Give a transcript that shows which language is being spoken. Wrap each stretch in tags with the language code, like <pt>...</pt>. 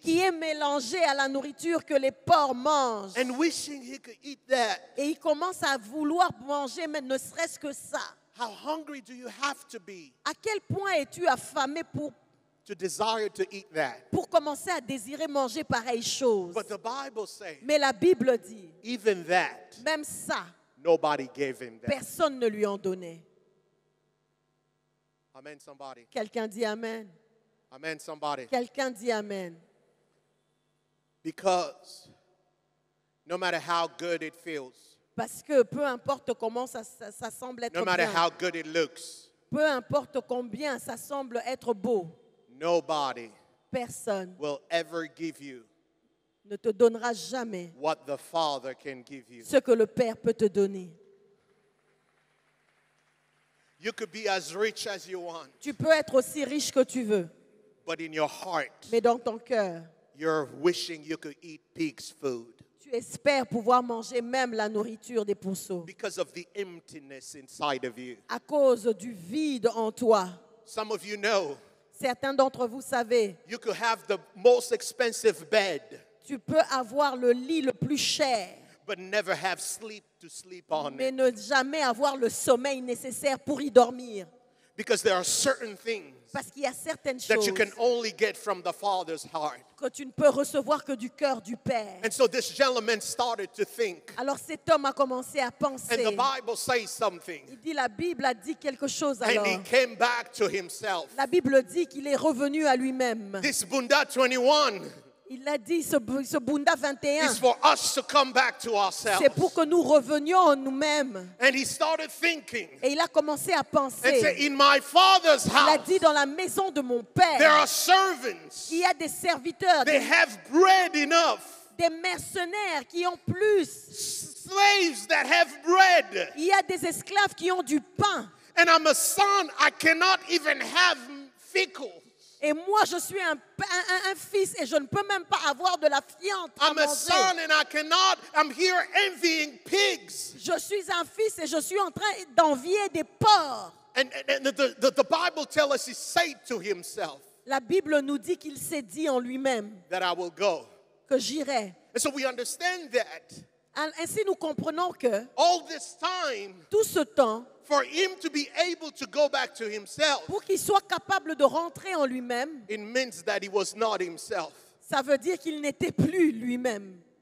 <fr>qui est mélangée à la nourriture que les porcs mangent.</fr> <en>and wishing he could eat that.</en> <fr>Et il commence à vouloir manger, mais ne serait-ce que ça.</fr> <en>How hungry do you have to be</en> <fr>À quel point es-tu affamé</fr> <en>to desire to eat that?</en> <fr>pour commencer à désirer manger pareille chose?</fr> <en>But the Bible says,</en> <fr>Mais la Bible dit,</fr> <en>even that,</en> <fr>même ça,</fr> <en>nobody gave him that.</en> <fr>personne ne lui en donnait.</fr> <en>Amen, somebody.</en> <fr>Quelqu'un dit Amen.</fr> <en>Amen, somebody.</en> <fr>Quelqu'un dit Amen.</fr> <en>Because no matter how good it feels,</en> <fr>Parce que peu importe comment ça semble être</fr> <en>no matter</en> <fr>bien,</fr> <en>how good it looks,</en> <fr>peu importe combien ça semble être beau,</fr> <en>nobody</en> <fr>personne</fr> <en>will ever give you</en> <fr>ne te donnera jamais</fr> <en>what the Father can give you.</en> <fr>ce que le Père peut te donner.</fr> <en>You could be as rich as you want,</en> <fr>Tu peux être aussi riche que tu veux,</fr> <en>but in your heart,</en> <fr>mais dans ton cœur,</fr> <en>you're wishing you could eat pig's food</en> <fr>tu espères pouvoir manger même la nourriture des pourceaux</fr> <en>because of the emptiness inside of you.</en> <fr>à cause du vide en toi.</fr> <en>Some of you know</en> <fr>Certains d'entre vous savez,</fr> <en>you could have the most expensive bed,</en> <fr>tu peux avoir le lit le plus cher,</fr> <en>but never have sleep to sleep on</en> <fr>mais</fr> <en>it.</en> <fr>ne jamais avoir le sommeil nécessaire pour y dormir.</fr> <en>Because there are certain things</en> <fr>Parce qu'il y a certaines</fr> <en>that</en> <fr>choses</fr> <en>you can only get from the Father's heart.</en> <fr>que tu ne peux recevoir que du cœur du Père.</fr> <en>And so this gentleman started to think.</en> <fr>Alors cet homme a commencé à</fr> <en>And</en> <fr>penser.</fr> <en>the Bible says something.</en> <fr>Il dit, la Bible a dit quelque chose</fr> <en>And</en> <fr>alors.</fr> <en>he came back to himself.</en> <fr>La Bible dit qu'il est revenu à lui-même.</fr> <en>This Bunda 21</en> <fr>Il a dit, ce Bunda 21,</fr> <en>is for us to come back to ourselves.</en> <fr>c'est pour que nous revenions en nous-mêmes.</fr> <en>And he started thinking</en> <fr>Et il a commencé à</fr> <en>and</en> <fr>penser.</fr> <en>said, in my Father's</en> <fr>Il a</fr> <en>house,</en> <fr>dit, dans la maison de mon</fr> <en>there</en> <fr>Père,</fr> <en>are servants.</en> <fr>il y a des serviteurs,</fr> <en>They have bread enough.</en> <fr>des mercenaires qui ont plus.</fr> <en>Slaves that have bread.</en> <fr>Il y a des esclaves qui ont du pain.</fr> <en>And I'm a son, I cannot even have fickle.</en> <fr>Et moi, je suis un fils et je ne peux même pas avoir de la fiente à</fr> <en>I'm a son</en> <fr>manger.</fr> <en>and I cannot, I'm here envying pigs.</en> <fr>Je suis un fils et je suis en train d'envier des porcs.</fr> <en>And the Bible tells us he said to himself</en> <fr>La Bible nous dit qu'il s'est dit en lui-même</fr> <en>that I will go.</en> <fr>que j'irai.</fr> <en>And so we understand that</en> <fr>Ainsi, nous comprenons que</fr> <en>all this time,</en> <fr>tout ce temps,</fr> <en>for him to be able to go back to himself,</en> <fr>pour qu'il soit capable de rentrer en lui-même,</fr> <en>it means that he was not himself.</en> <fr>ça veut dire qu'il n'était plus lui-même.</fr>